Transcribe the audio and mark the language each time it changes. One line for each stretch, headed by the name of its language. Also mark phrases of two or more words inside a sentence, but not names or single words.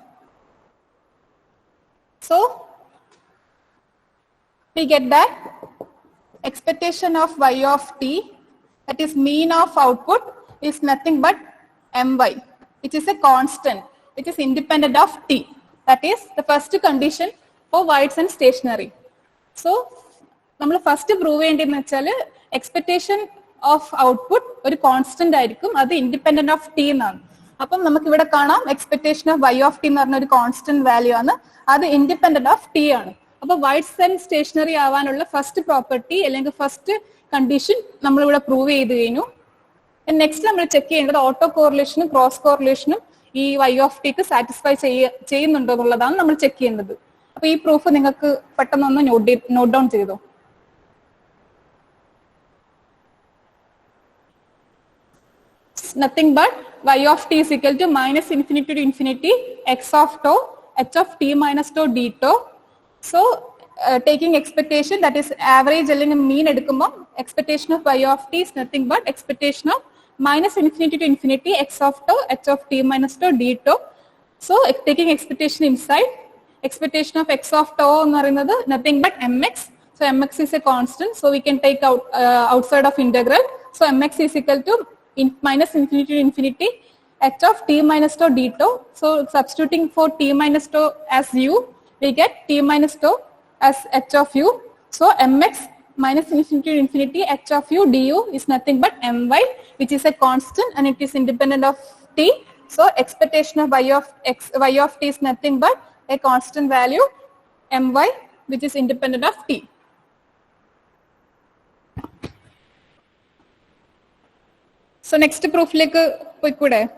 English: So we get that expectation of y of t, that is mean of output, is nothing but my, which is a constant, which is independent of t. That is the first condition for wides and stationary.
Malayalam: So നമ്മൾ
English: first prove
Malayalam: ചെയ്യേണ്ടതെന്ന് വെച്ചാൽ
English: expectation of output
Malayalam: ഒരു കോൺസ്റ്റന്റ് ആയിരിക്കും, അത്
English: independent of t
Malayalam: എന്നാണ്. അപ്പം നമുക്ക് ഇവിടെ കാണാം
English: expectation of y of t
Malayalam: എന്ന് പറഞ്ഞ ഒരു
English: constant value
Malayalam: ആണ്, അത്
English: independent of t
Malayalam: ആണ്. അപ്പൊ
English: wides and stationary
Malayalam: ആവാനുള്ള
English: first property
Malayalam: അല്ലെങ്കിൽ
English: first condition
Malayalam: നമ്മളിവിടെ പ്രൂവ് ചെയ്ത് കഴിഞ്ഞു. നെക്സ്റ്റ് നമ്മൾ ചെക്ക് ചെയ്യേണ്ടത്
English: auto correlation cross correlation
Malayalam: ഈ
English: y of t
Malayalam: ക്ക് സാറ്റിസ്ഫൈ ചെയ്യുന്നുണ്ടോ എന്നുള്ളതാണ് നമ്മൾ ചെക്ക് ചെയ്യേണ്ടത്. അപ്പൊ ഈ പ്രൂഫ് നിങ്ങൾക്ക് പെട്ടെന്നൊന്ന്
English: note down
Malayalam: ചെയ്തോ.
English: Nothing but y of t is equal to minus infinity to infinity x of tau h of t minus tau d tau. So taking expectation, that is average അല്ലെങ്കിൽ mean എടുക്കുമ്പോൾ expectation of y of t is nothing but expectation of minus infinity to infinity x of tau h of t minus tau d tau. So taking expectation inside, expectation of x of tau
Malayalam: എന്ന് പറയുന്നത്
English: nothing but mx. So mx is a constant, so we can take out outside of integral. So mx is equal to minus infinity to infinity h of t minus tau d tau. So substituting for t minus tau as u, we get t minus tau as h of u. So mx minus infinity to infinity h of u du is nothing but my, which is a constant and it is independent of t. So expectation of y of t is nothing but a constant value my, which is independent of t. So next proof like പോയിക്കൂടെ?